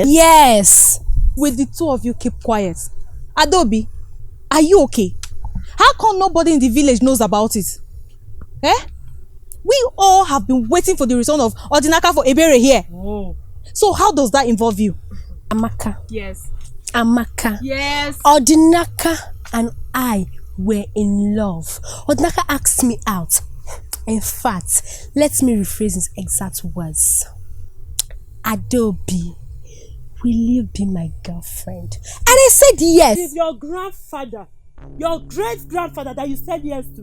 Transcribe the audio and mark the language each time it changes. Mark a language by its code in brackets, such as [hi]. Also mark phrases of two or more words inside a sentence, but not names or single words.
[en] Yes! Will the two of you keep quiet? Adobe, are you okay? How come nobody in the village knows about it? Eh? We all have been waiting for the return of Odinaka for Ebere here. Oh. So how does that involve you? Amaka. Yes. Amaka. Yes. Odinaka and I were in love. Odinaka asked me out. In fact, let me rephrase his exact words. Adobe, will you be my girlfriend? And I said yes. It's your grandfather, your great-grandfather that you said yes to.